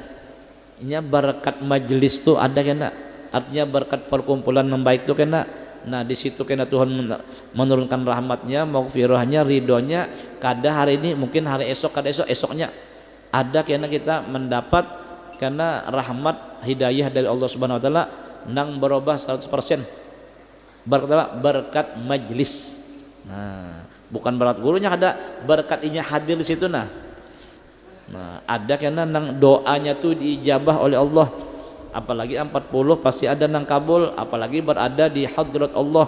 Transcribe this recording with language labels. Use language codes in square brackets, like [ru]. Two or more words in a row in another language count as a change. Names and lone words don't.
[bjn] Ini berkat majelis tuh ada kena. Artinya berkat perkumpulan yang baik tuh kena. Nah di situ kena Tuhan menurunkan rahmatnya, maghfirahnya, ridhonya. Kada hari ini, mungkin hari esok, kada esoknya. Ada kena kita mendapat karena rahmat hidayah dari [ar] الله سبحانه وتعالى [bjn] nang berubah 100%. Berkat majlis. Nah, bukan berat gurunya, ada berkat inya hadir di situ. Nah, ada kena nang doanya tuh diijabah oleh Allah. Apalagi 40 pasti ada nang kabul, apalagi berada di hadrat Allah.